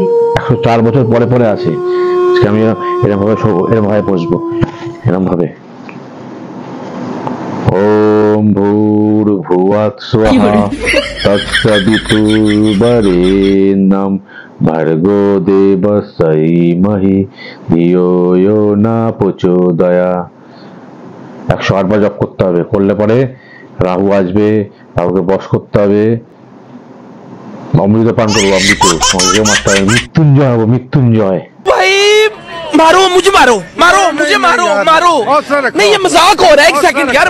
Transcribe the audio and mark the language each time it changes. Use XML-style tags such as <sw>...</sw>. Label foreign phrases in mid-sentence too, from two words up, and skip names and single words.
<bn>104 বছর পরে পরে আসে। আমি এরকম ভাবে শোবো, এরকম ভাবে বসবো, এরকম ভাবে।</bn> <sa>ওম ভূর্ভুবস্সুঃ তৎসবিতুর্বরেণ্যং ভর্গো দেবস্য ধীমহি ধিয়ো ইয়ো ন প্রচোদয়াৎ।</sa> <bn>108 বার জপ করতে হবে, করলে পরে রাহু আসবে, রাহুকে বশ করতে হবে। অমৃত পান করবো, অমৃত মারতে হবে, মৃত্যুঞ্জয় হবো, মৃত্যুঞ্জয়।</bn> <hi>मारो मुझे, मारो मारो मुझे, मारो मारो। नहीं ये मजाक हो रहा है, एक सेकंड यार।</hi>